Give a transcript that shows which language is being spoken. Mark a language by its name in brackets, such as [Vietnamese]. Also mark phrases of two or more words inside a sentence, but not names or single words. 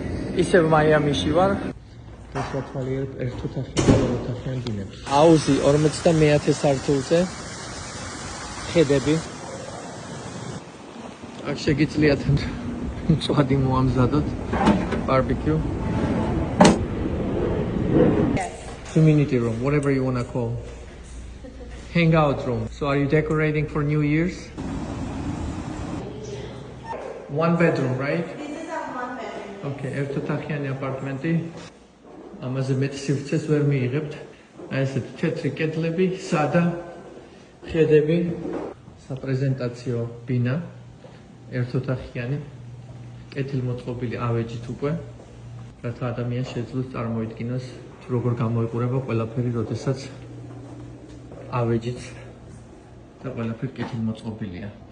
[Georgian] ისევ მაიამიში ვარ. დასათვალიერებ ერთოთახიან დინებს. აუზი 51 სართულზე. ხედები. აქ შეგიძლიათ მწვადი მოამზადოთ. [English] Barbecue. Yes. Community room, whatever you want to call. Hangout room. So are you decorating for New Year's? One bedroom, right? This is a one bedroom. [Georgian] Okay, ერთოთახიანი აპარტმენტი. ამაზე მეტ სივრცეს ვერ მიიღებთ. აი ესეთ თეთრი კედლები, სადა ხედები, საპრეზენტაციო ბინა, ერთოთახიანი, კეთილმოწყობილი ავეჯით უკვე, რათა ადამიანს შეძლოს წარმოიდგინოს, როგორ გამოიყურება ყველაფერი, როდესაც ავეჯით და ყველაფერი კეთილმოწყობილია.